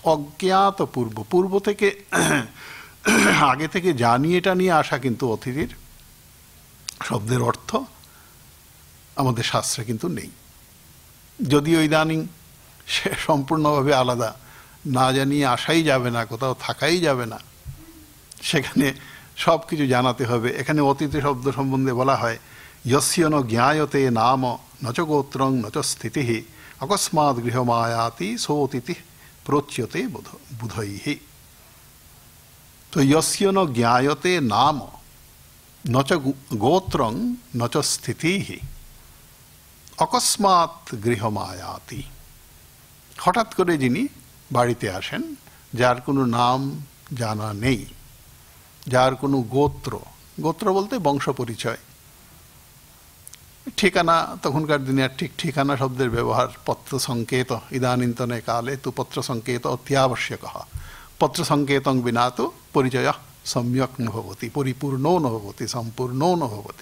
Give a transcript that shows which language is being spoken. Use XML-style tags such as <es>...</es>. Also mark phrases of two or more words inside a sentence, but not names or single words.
<bn>অজ্ঞাতপূর্ব, পূর্ব থেকে আগে থেকে জানিয়ে টানিয়ে আসা কিন্তু অতিথির শব্দের অর্থ আমাদের শাস্ত্রে কিন্তু নেই। যদিও ইদানিং সে সম্পূর্ণভাবে আলাদা, না জানিয়ে আসাই যাবে না, কোথাও থাকাই যাবে না, সেখানে সব কিছু জানাতে হবে। এখানে অতিথি শব্দ সম্বন্ধে বলা হয়</bn> <sa>यस्य न ज्ञायते नाम न च गोत्रं न च स्थितिः अकस्मात् गृहमायाति सोऽतिथिः प्रोच्यते बुधैः। तो यस्य न ज्ञायते नाम न च गोत्रं न च स्थितिः अकस्मात् गृहमायाति।</sa> <bn>हठाৎ করে যিনি বাড়িতে আসেন, যার কোনো নাম জানা নেই, যার কোনো গোত্র, গোত্র বলতে বংশ পরিচয়, ঠিকানা, তখনকার দিনে আর ঠিক ঠিকানা শব্দের ব্যবহার, পত্র সংকেত,</bn> <sa>ইদানীন্তনে কালে তু পত্র সংকেত অত্যাবশ্যক, পত্র সংকেতং বিনা তু পরিচয় সম্যক ন ভবতি, পরিপূর্ণও ন ভবতি, সম্পূর্ণও ন ভবতি।</sa>